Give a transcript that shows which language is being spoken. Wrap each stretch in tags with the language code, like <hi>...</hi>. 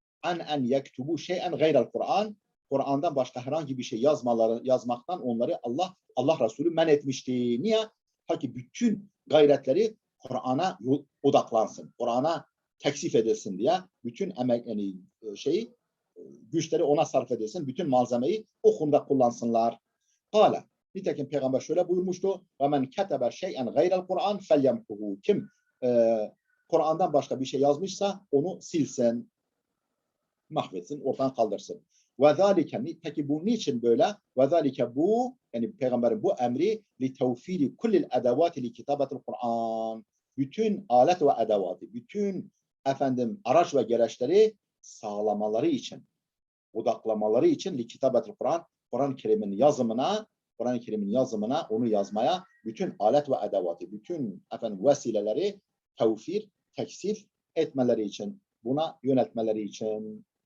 <ar>En yektubu şey'en gayrel Kur'an,</ar> <tr>Kur'an'dan başka herhangi bir şey yazmaktan onları Allah Resulü men etmişti. Niye? Ta ki bütün gayretleri Kur'an'a odaklansın, Kur'an'a teksif edilsin diye, bütün emek, yani güçleri ona sarf edilsin, bütün malzemeyi o konuda kullansınlar. Kâle, nitekim peygamber şöyle buyurmuştu:</tr> <ar>وَمَنْ كَتَبَ شَيْئًا غَيْرَ الْقُرْآنِ فَلْيَمْحُهُ.</ar> <tr>Kim Kur'an'dan başka bir şey yazmışsa onu silsin, mahvetsin, ortadan kaldırsın.</tr> <ar>وَذَٰلِكَ,</ar> <tr>peki bu niçin böyle? وَذَٰلِكَ, bu, yani peygamberin bu emri</tr> <ar>لِتَوْفِيرِ كُلِّ الْاَدَوَاتِ لِكِتَابَةِ الْقُرْآنِ,</ar> <tr>bütün alet ve edevatı, bütün araç ve gereçleri sağlamaları için, odaklamaları için</tr> <ar>لِكِتَابَةِ الْقُرْآنِ,</ar> <tr>Kur'an-ı Kerim'in yazımına, onu yazmaya bütün alet ve edevatı, bütün vesileleri tevfir, teksif etmeleri için, buna yöneltmeleri için.</tr>